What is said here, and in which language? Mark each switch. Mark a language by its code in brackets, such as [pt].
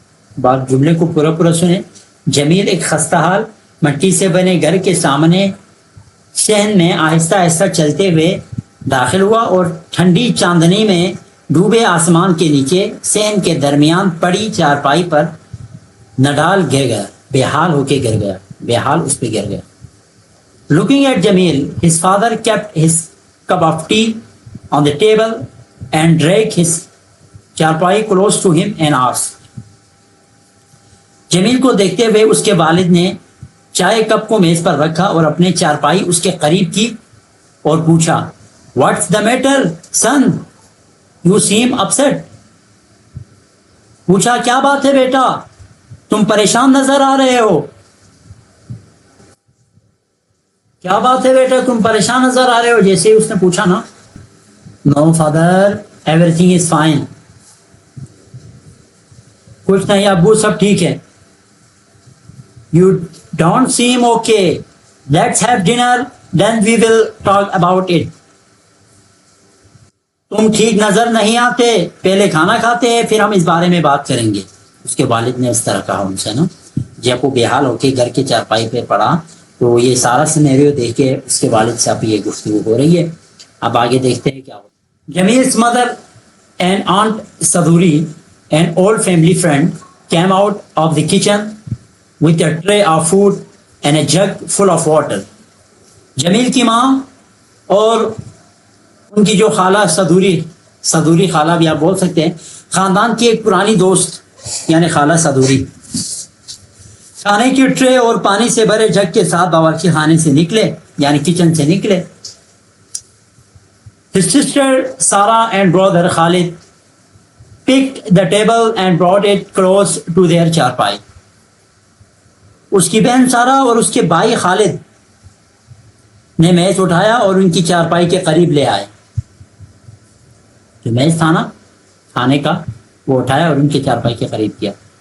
[ur] بات جملے کو پورا سنیں. جمیل ایک خستہ حال مٹی سے بنے گھر کے سامنے صحن میں آہستہ آہستہ چلتے ہوئے داخل ہوا اور ٹھنڈی چاندنی میں ڈوبے آسمان کے نیچے صحن کے درمیان پڑی چارپائی پر نڈال گر گیا، بے حال ہو کے گر گیا، بے حال اس پہ گر گیا. [en] Looking at Jamil, his father kept his cup of tea on the table and dragged his charpai close to him and asked. [ur] جمیل کو دیکھتے ہوئے اس کے والد نے چائے کپ کو میز پر رکھا اور اپنے چارپائی اس کے قریب کی اور پوچھا، [en] What's the matter, son? You seem upset. [ur] پوچھا، کیا بات ہے بیٹا، تم پریشان نظر آ رہے ہو. کیا بات ہے بیٹا، تم پریشان نظر آ رہے ہو. جیسے اس نے پوچھا نا، [en] No father everything is fine. [ur] کچھ نہیں ابو، سب ٹھیک ہے. [en] You don't seem okay. Let's have dinner then we will talk about it. [ur] تم ٹھیک نظر نہیں آتے، پہلے کھانا کھاتے ہیں پھر ہم اس بارے میں بات کریں گے. اس کے والد نے اس طرح کہا ان سے نا. جب وہ بے حال ہو کے گھر کے چارپائی پہ پڑا تو یہ سارا سینیریو دیکھ کے اس کے والد سے اب یہ گفتگو ہو رہی ہے. اب آگے دیکھتے ہیں کیا ہوتا ہے. [en] Jamil's mother and aunt Saduri, an old family friend, came out of the kitchen with a tray of food and a jug full of water. [ur] جمیل کی ماں اور ان کی جو خالہ صدوری خالہ بھی آپ بول سکتے ہیں، خاندان کی ایک پرانی دوست یعنی خالہ صدوری، کھانے کی ٹرے اور پانی سے بھرے جگ کے ساتھ باورچی خانے سے نکلے یعنی کچن سے نکلے. [en] His sister Sarah and brother Khalid picked the table and brought it close to their charpai. [ur] اس کی بہن سارا اور اس کے بھائی خالد نے میز اٹھایا اور ان کی چارپائی کے قریب لے آئے. جو میز تھا نا کھانے کا، وہ اٹھایا اور ان کی چارپائی کے قریب کیا.